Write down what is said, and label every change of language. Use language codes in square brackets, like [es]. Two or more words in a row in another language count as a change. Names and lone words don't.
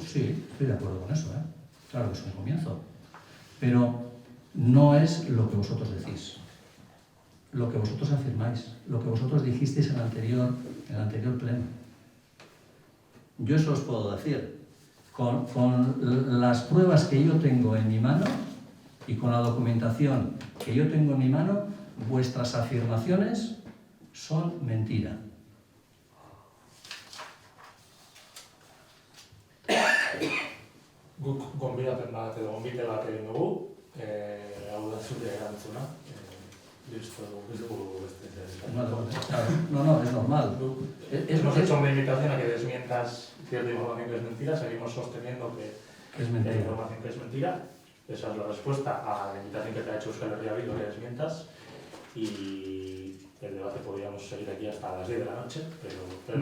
[es] Sí, estoy de acuerdo con eso, claro que es un comienzo, pero no es lo que vosotros decís, lo que vosotros afirmáis, lo que vosotros dijisteis en el anterior pleno. Yo eso os puedo decir, con las pruebas que yo tengo en mi mano y con la documentación que yo tengo en mi mano, vuestras afirmaciones son mentira. [eu] Guk gonbidapen bat edo gonbite bat egin dugu, hau da zure erantzuna. Listo, ez dugu beste. [es] No, es normal. Hemos hecho una invitación a que desmientas cierta información que es mentira, seguimos sosteniendo que es hay información que es mentira. Esa es la respuesta a la invitación que te ha hecho Euskal Herria Bildu, que desmientas. Y el debate podríamos seguir aquí hasta las 10 de la noche, pero